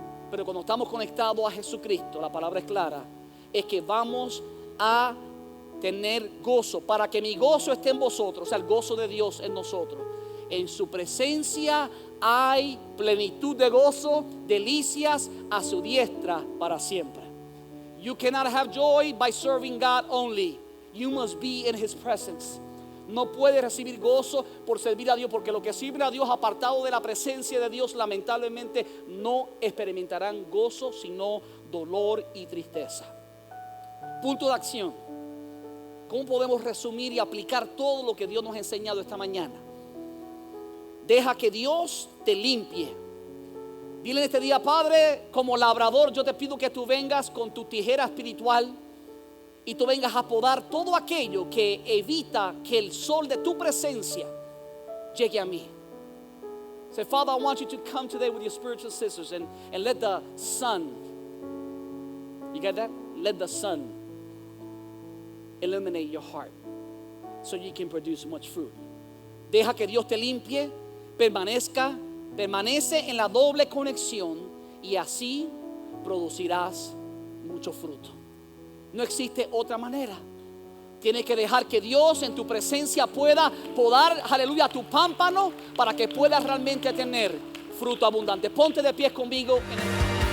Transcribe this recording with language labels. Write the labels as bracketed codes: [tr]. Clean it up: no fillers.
[es] Pero cuando estamos conectados a Jesucristo, la palabra es clara, es que vamos a tener gozo, para que mi gozo esté en vosotros, o sea, el gozo de Dios en nosotros. En su presencia hay plenitud de gozo, delicias a su diestra para siempre. [en] You cannot have joy by serving God only. You must be in His presence. [es] No puedes recibir gozo por servir a Dios, porque los que sirven a Dios apartado de la presencia de Dios, lamentablemente no experimentarán gozo, sino dolor y tristeza. Punto de acción. ¿Cómo podemos resumir y aplicar todo lo que Dios nos ha enseñado esta mañana? Deja que Dios te limpie. Dile en este día: Padre, como labrador, yo te pido que tú vengas con tu tijera espiritual y tú vengas a podar todo aquello que evita que el sol de tu presencia llegue a mí. [en] Say, Father, I want you to come today with your spiritual scissors and let the sun, you get that? Let the sun illuminate your heart so you can produce much fruit. [es] Deja que Dios te limpie, permanece en la doble conexión y así producirás mucho fruto. No existe otra manera. Tienes que dejar que Dios en tu presencia pueda podar, aleluya, tu pámpano para que puedas realmente tener fruto abundante. Ponte de pie conmigo en el